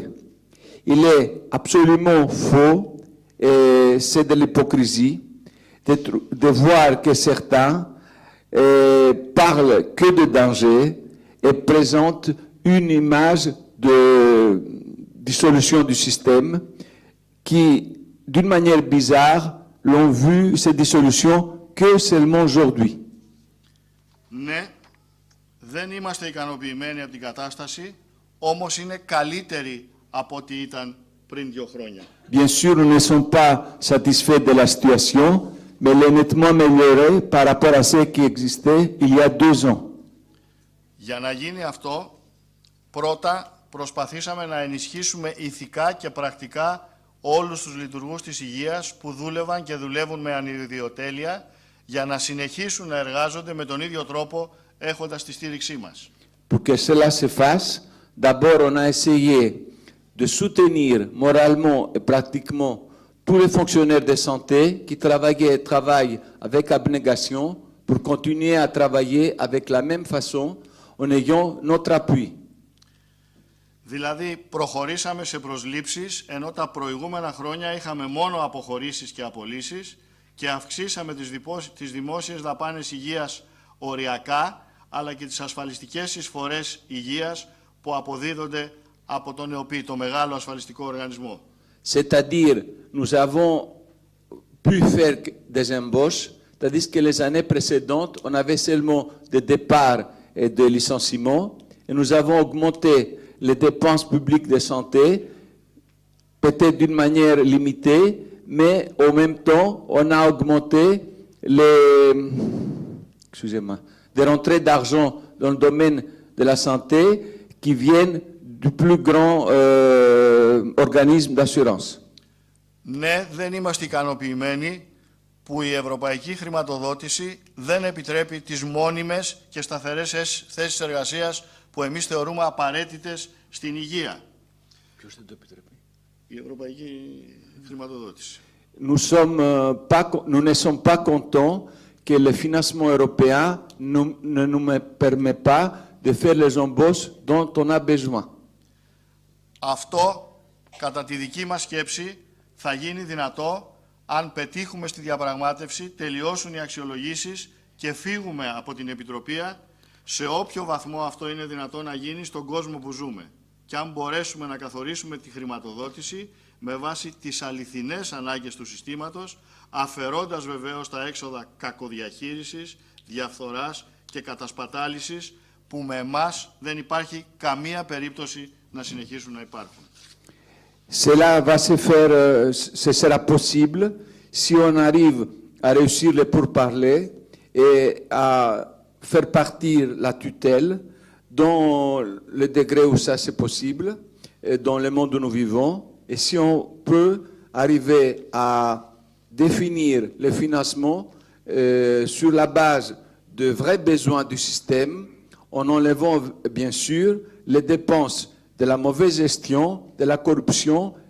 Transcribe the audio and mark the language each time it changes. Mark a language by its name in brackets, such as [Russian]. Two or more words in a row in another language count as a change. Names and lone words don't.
[French] Il est absolument faux et c'est de l'hypocrisie de voir que certains parlent que de danger et présentent une image de dissolution du système qui, d'une manière bizarre, l'ont vu, ces dissolutions, que seulement aujourd'hui. [Greek] Ναι, δεν είμαστε ικανοποιημένοι από την κατάσταση, όμως είναι καλύτερη από ό,τι ήταν πριν 2 χρόνια. [French] Bien sûr, nous ne sommes pas satisfaits de la situation, mais elle est nettement améliorée par rapport à ce qui existait il y a 2 ans. [Greek] Για να γίνει αυτό, πρώτα προσπαθήσαμε να ενισχύσουμε ηθικά και πρακτικά όλους τους λειτουργούς της υγείας που δούλευαν και δουλεύουν με ανιδιοτέλεια για να συνεχίσουν να εργάζονται με τον ίδιο τρόπο έχοντας τη στήριξή μας. [French] Pour que cela se fasse, d'abord on a essayé de soutenir moralement et pratiquement tous les fonctionnaires de santé qui travaillaient et travaillent avec abnégation pour continuer à travailler avec la même façon en ayant notre appui. [Greek] Δηλαδή προχωρήσαμε σε προσλήψεις, ενώ τα προηγούμενα χρόνια είχαμε μόνο αποχωρήσεις και απολύσεις και αυξήσαμε τις δημόσιες δαπάνες υγείας οριακά, αλλά και τις ασφαλιστικές εισφορές υγείας που αποδίδονται από τον ΕΟΠΗ, το μεγάλο ασφαλιστικό οργανισμό. [French] C'est-à-dire, nous avons pu faire des embauches, tandis que les années précédentes, on avait seulement des départs et des licenciements, et nous avons augmenté les dépenses publiques de santé, peut-être d'une manière limitée, mais en même temps, on a augmenté des rentrées d'argent dans le domaine de la santé qui viennent du plus grand organisme d'assurance. [Greek] Ναι, δεν είμαστε ικανοποιημένοι που η ευρωπαϊκή χρηματοδότηση δεν επιτρέπει τις μόνιμες και σταθερές θέσεις εργασίας που εμείς θεωρούμε απαραίτητες στην υγεία. Ποιος δεν το επιτρέπει? Η ευρωπαϊκή χρηματοδότηση. [French] Nous ne sommes pas contents que le financement européen ne nous permet pas de faire les embauches dont on a besoin. [Greek] Αυτό, κατά τη δική μας σκέψη, θα γίνει δυνατό αν πετύχουμε στη διαπραγμάτευση, τελειώσουν οι αξιολογήσεις και φύγουμε από την Επιτροπία σε όποιο βαθμό αυτό είναι δυνατό να γίνει στον κόσμο που ζούμε. Και αν μπορέσουμε να καθορίσουμε τη χρηματοδότηση με βάση τις αληθινές ανάγκες του συστήματος, αφαιρώντας βεβαίως τα έξοδα κακοδιαχείρισης, διαφθοράς και κατασπατάλησης που με εμάς δεν υπάρχει καμία περίπτωση να συνεχίσουν να υπάρχουν. [French] Cela va se faire, ce sera possible si on arrive à réussir les pourparlers et à faire partir la tutelle dans le degré où ça c'est possible, dans le monde où nous vivons, et si on peut arriver à définir le financement sur la base de vrais besoins du système, en enlevant bien sûr les dépenses de la mauvaise gestion, de la corruption,